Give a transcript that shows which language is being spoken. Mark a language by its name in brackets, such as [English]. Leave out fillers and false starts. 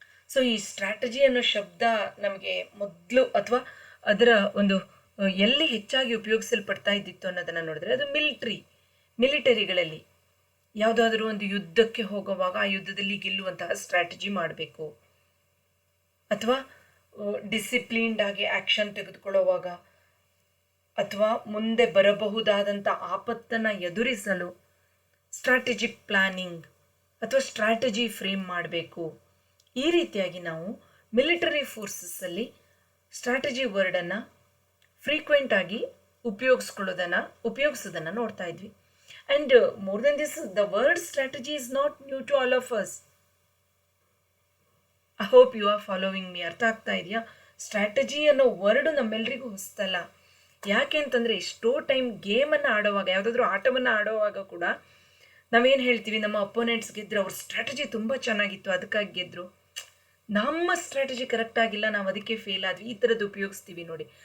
[Kannada] So ಈ strategy ಅನ್ನೋ ಶಬ್ದ ನಮಗೆ ಮೊದಲು ಅಥವಾ ಅದರ ಒಂದು ಎಲ್ಲಿ ಹೆಚ್ಚಾಗಿ ಉಪಯೋಗಿಸಲ್ಪಡ್ತಾ ಇದ್ದಿತ್ತು ಅನ್ನೋದನ್ನು ನೋಡಿದ್ರೆ ಅದು ಮಿಲಿಟರಿಗಳಲ್ಲಿ ಯಾವುದಾದ್ರೂ ಒಂದು ಯುದ್ಧಕ್ಕೆ ಹೋಗುವಾಗ ಆ ಯುದ್ಧದಲ್ಲಿ ಗೆಲ್ಲುವಂತಹ ಸ್ಟ್ರಾಟಜಿ ಮಾಡಬೇಕು, ಅಥವಾ ಡಿಸಿಪ್ಲಿನ್ಡ್ ಆಗಿ ಆ್ಯಕ್ಷನ್ ತೆಗೆದುಕೊಳ್ಳುವಾಗ, ಅಥವಾ ಮುಂದೆ ಬರಬಹುದಾದಂಥ ಆಪತ್ತನ್ನು ಎದುರಿಸಲು ಸ್ಟ್ರಾಟಜಿಕ್ ಪ್ಲಾನಿಂಗ್ ಅಥವಾ ಸ್ಟ್ರಾಟಜಿ ಫ್ರೇಮ್ ಮಾಡಬೇಕು. ಈ ರೀತಿಯಾಗಿ ನಾವು ಮಿಲಿಟರಿ ಫೋರ್ಸಸ್ಸಲ್ಲಿ ಸ್ಟ್ರಾಟಜಿ ವರ್ಡನ್ನು ಫ್ರೀಕ್ವೆಂಟ್ ಆಗಿ ಉಪಯೋಗಿಸೋದನ್ನು ನೋಡ್ತಾ ಇದ್ವಿ. [English] And more than this, the word strategy is not new to all of us. I hope you are following me. [Kannada] ಅರ್ಥ ಆಗ್ತಾ ಇದೆಯಾ? ಸ್ಟ್ರಾಟಜಿ ಅನ್ನೋ ವರ್ಡು ನಮ್ಮೆಲ್ಲರಿಗೂ ಹೊಸ್ತಲ್ಲ. ಯಾಕೆ ಅಂತಂದರೆ ಎಷ್ಟೋ ಟೈಮ್ ಗೇಮನ್ನು ಆಡೋವಾಗ, ಯಾವುದಾದ್ರೂ ಆಟವನ್ನು ಆಡೋವಾಗ ಕೂಡ ನಾವೇನು ಹೇಳ್ತೀವಿ, ನಮ್ಮ ಅಪೋನೆಂಟ್ಸ್ ಗೆದ್ದರು, ಅವ್ರ ಸ್ಟ್ರಾಟಜಿ ತುಂಬ ಚೆನ್ನಾಗಿತ್ತು ಅದಕ್ಕಾಗಿ ಗೆದ್ದರು, ನಮ್ಮ ಸ್ಟ್ರಾಟಜಿ ಕರೆಕ್ಟ್ ಆಗಿಲ್ಲ, ನಾವು ಅದಕ್ಕೆ ಫೇಲ್ ಆದ್ವಿ, ಈ ಥರದ್ದು ಉಪಯೋಗಿಸ್ತೀವಿ ನೋಡಿ.